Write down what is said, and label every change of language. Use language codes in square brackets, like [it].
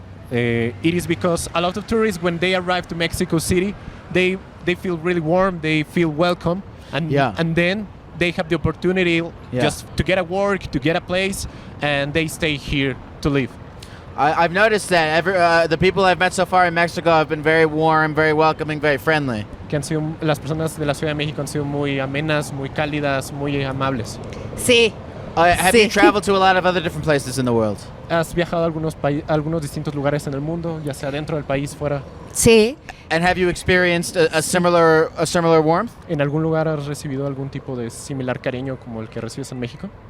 [en] It is because a lot of tourists, when they arrive to Mexico City, they feel really warm, they feel welcome, and then they have the opportunity just to get a work, to get a place, and they stay here to live. I've noticed that the people I've met so far in Mexico have been very warm, very welcoming, very friendly. [es] Que han sido, las personas de la Ciudad de México han sido muy amenas, muy cálidas, muy amables. Sí. [en] Have you traveled to a lot of other different places in the world? [es] ¿Has viajado a algunos distintos lugares en el mundo, ya sea dentro del país, fuera? Sí. [en] And have you experienced a similar warmth? [es] ¿En algún lugar has recibido algún tipo de similar cariño como el que recibes en México?